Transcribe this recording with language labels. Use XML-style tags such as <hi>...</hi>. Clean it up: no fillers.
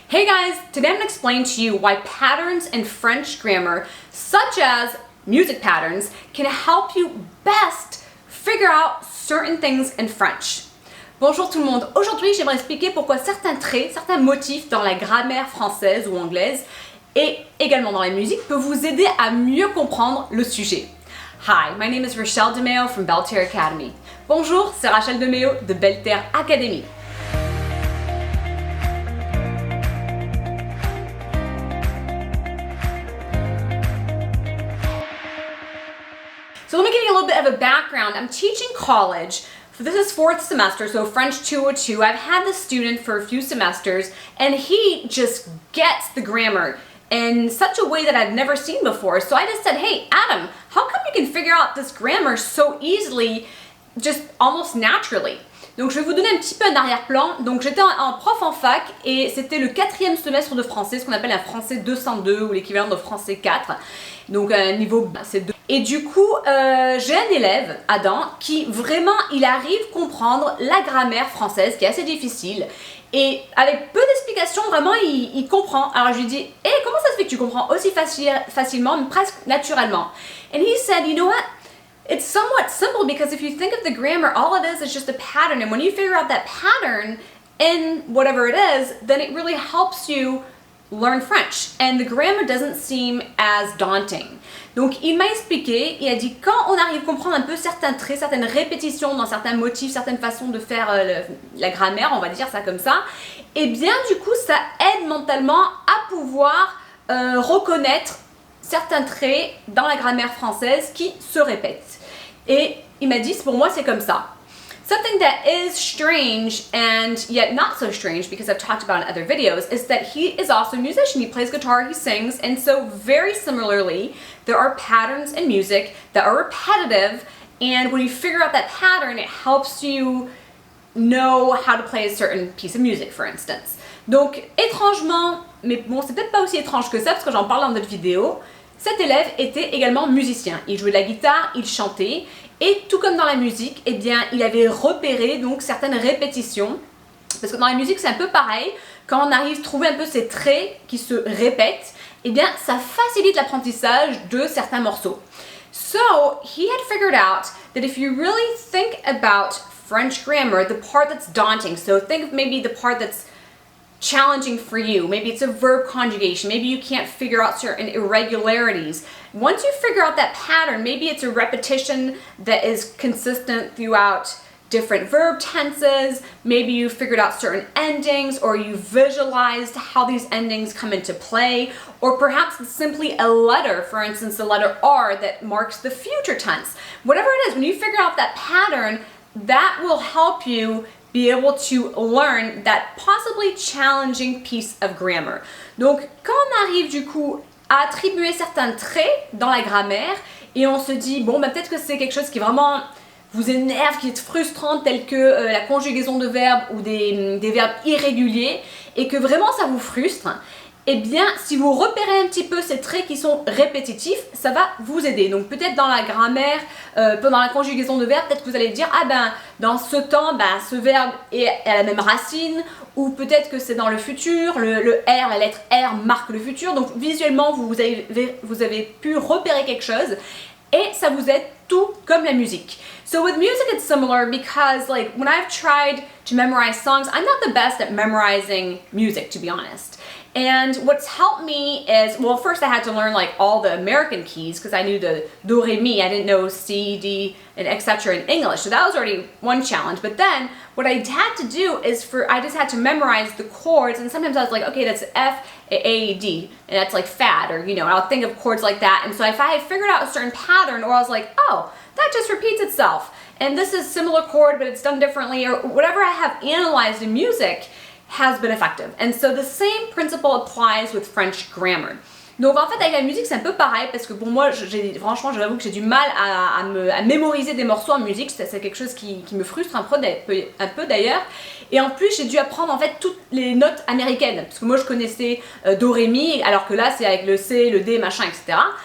<en>Hey guys, today I'm going to explain to you why patterns in French grammar, such as music patterns, can help you best figure out certain things in French.</en> <fr>Bonjour tout le monde, aujourd'hui j'aimerais expliquer pourquoi certains traits, certains motifs dans la grammaire française ou anglaise et également dans la musique peuvent vous aider à mieux comprendre le sujet.</fr> <en>Hi, my name is Rachel DeMeo from Belterre Academy.</en> <fr>Bonjour, c'est Rachel DeMeo de Belterre Academy.</fr> <en>So let me give you a little bit of a background. I'm teaching college. This is fourth semester, so French 202. I've had this student for a few semesters, and he just gets the grammar in such a way that I've never seen before. So I just said, hey, Adam, how come you can figure out this grammar so easily, just almost naturally?</en> <fr>Donc je vais vous donner un petit peu un arrière-plan. Donc j'étais en prof en fac et c'était le 4e semestre de français, ce qu'on appelle un français 202 ou l'équivalent de français 4. Donc un niveau c'est 2. Et du coup, j'ai un élève, Adam, qui vraiment, il arrive à comprendre la grammaire française qui est assez difficile. Et avec peu d'explications, vraiment, il comprend. Alors je lui dis, hey, comment ça se fait que tu comprends aussi facilement, presque naturellement?</fr> <en>And he said, you know what? It's somewhat simple because if you think of the grammar, all it is just a pattern. And when you figure out that pattern in whatever it is, then it really helps you learn French. And the grammar doesn't seem as daunting.</en> <fr>Donc il m'a expliqué, il a dit quand on arrive à comprendre un peu certains traits, certaines répétitions dans certains motifs, certaines façons de faire la grammaire, on va dire ça comme ça, et bien du coup ça aide mentalement à pouvoir reconnaître certains traits dans la grammaire française qui se répètent. Et il m'a dit, pour moi c'est comme ça.</fr> <en>Something that is strange and yet not so strange, because I've talked about in other videos, is that he is also a musician. He plays guitar, he sings, and so very similarly, there are patterns in music that are repetitive, and when you figure out that pattern, it helps you know how to play a certain piece of music, for instance.</en> <fr>Donc, étrangement, mais bon, c'est peut-être pas aussi étrange que ça, parce que j'en parle dans d'autres vidéos, cet élève était également musicien. Il jouait de la guitare, il chantait, et tout comme dans la musique, eh bien, il avait repéré donc certaines répétitions. Parce que dans la musique, c'est un peu pareil. Quand on arrive à trouver un peu ces traits qui se répètent, eh bien, ça facilite l'apprentissage de certains morceaux.</fr> <en>So, he had figured out that if you really think about French grammar, the part that's daunting, so think of maybe the part that's challenging for you. Maybe it's a verb conjugation. Maybe you can't figure out certain irregularities. Once you figure out that pattern, maybe it's a repetition that is consistent throughout different verb tenses. Maybe you figured out certain endings, or you visualized how these endings come into play, or perhaps it's simply a letter, for instance, the letter R that marks the future tense. Whatever it is, when you figure out that pattern, that will help you be able to learn that possibly challenging piece of grammar.</en> <fr>Donc, quand on arrive du coup à attribuer certains traits dans la grammaire et on se dit, bon, bah, peut-être que c'est quelque chose qui vraiment vous énerve, qui est frustrant, tel que la conjugaison de verbes ou des verbes irréguliers, et que vraiment ça vous frustre, eh bien, si vous repérez un petit peu ces traits qui sont répétitifs, ça va vous aider. Donc peut-être dans la grammaire, pendant la conjugaison de verbes, peut-être que vous allez dire, ah ben, dans ce temps, ben, ce verbe est à la même racine, ou peut-être que c'est dans le futur, le R, la lettre R marque le futur. Donc visuellement, vous avez pu repérer quelque chose, et ça vous aide tout comme la musique.</fr> <en>So with music it's similar because like when I've tried to memorize songs, I'm not the best at memorizing music, to be honest. And what's helped me is, well, first I had to learn like all the American keys because I knew the do, re, mi. I didn't know C, D, and etc. in English. So that was already one challenge. But then what I had to do is I just had to memorize the chords, and sometimes I was like, okay, that's F, A, D, and that's like fat, or, you know, I'll think of chords like that. And so if I had figured out a certain pattern, or I was like, oh, that just repeats itself, and this is similar chord, but it's done differently, or whatever I have analyzed in music has been effective. And so the same principle applies with French grammar.</en> <fr>Donc en fait avec la musique c'est un peu pareil parce que pour moi, franchement j'avoue que j'ai du mal à mémoriser des morceaux en musique, c'est quelque chose qui me frustre un peu d'ailleurs. Et en plus j'ai dû apprendre en fait toutes les notes américaines parce que moi je connaissais do, ré, mi, alors que là c'est avec le C, le D, machin, etc.</fr>